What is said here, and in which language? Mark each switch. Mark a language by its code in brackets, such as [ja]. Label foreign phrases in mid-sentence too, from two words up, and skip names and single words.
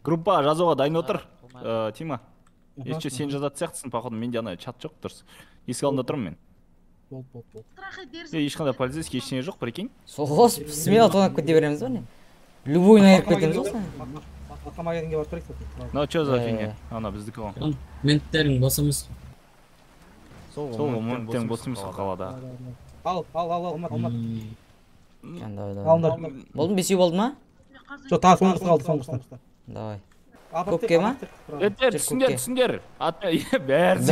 [kk] Группаға жазуға дайын отыр. Тима. Ешче сен жазатын сияқтысың, походу менде ана чат жоқ дұрыс. Есік алдында тұрмын мен. Болды. Ешқандай полицейский ештеңе жоқ, прикинь. Соғыс, смело тонап кете береміз ба не? Любойын айырып кетеміз ғой. Автомагазинге барып тұрайық. [ru] Ну, что за фигня? [kk] Ана біздікі ғой. Менттерің бос емес. Сол моменттерің бос емес қалада. Ал, алмат. Алыңдар. Болды ма? Бесеу болды ма? Жоқ, тағы соңғысы қалды. Давай. Көпке ма? Түсіндер. Бәрі.